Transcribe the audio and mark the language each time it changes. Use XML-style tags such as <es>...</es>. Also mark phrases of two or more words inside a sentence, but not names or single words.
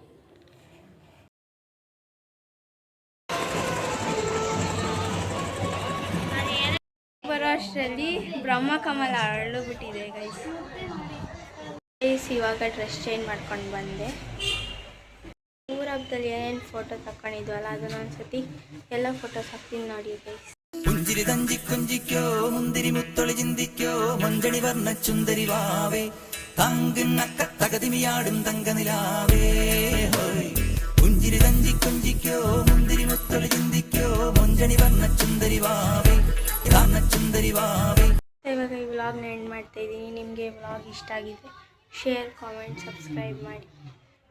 <kn>ಬರೋ ಅಷ್ಟರಲ್ಲಿ ಬ್ರಹ್ಮಕಮಲ ಅರಳಿಬಿಟ್ಟಿದೆ ಗೈಸ್. ಇವಾಗ</kn> <en>dress change</en> <kn>ಮಾಡ್ಕೊಂಡು ಬಂದೆ. ಊರ ಹಬ್ಬದಲ್ಲಿ ಏನೇನು ಫೋಟೋ ತಗೊಂಡಿದ್ವಲ್ಲ ಅದನ್ನ ಒಂದ್ಸತಿ ಎಲ್ಲ ಫೋಟೋಸ್ ಹಾಕ್ತೀನಿ ನೋಡಿ ಗೈಸ್.</kn> <ml>പുഞ്ചിരി തഞ്ചി കൊഞ്ചിക്കോ മുന്തിരി മുത്തൊളി ചിന്തിക്കോ മഞ്ചണി വർണ്ണ ചുന്ദരി വാവേ തങ്കുന്നക്ക തകതിമിയാടും തങ്കനിലാവേ ഹോയ് പുഞ്ചിരി തഞ്ചി കൊഞ്ചിക്കോ മുന്തിരി മുത്തൊളി ചിന്തിക്കോ മഞ്ചണി വർണ്ണ ചുന്ദരി വാവേ ചുന്ദരി വാവೇ.</ml> <kn>ಇವಾಗ ಈ ವ್ಲಾಗ್ನ ಎಂಡ್ ಮಾಡ್ತಾ ಇದ್ದೀನಿ. ನಿಮಗೆ ವ್ಲಾಗ್ ಇಷ್ಟ ಆಗಿದೆ</kn> <en>share comment subscribe</en> <kn>ಮಾಡಿ.</kn>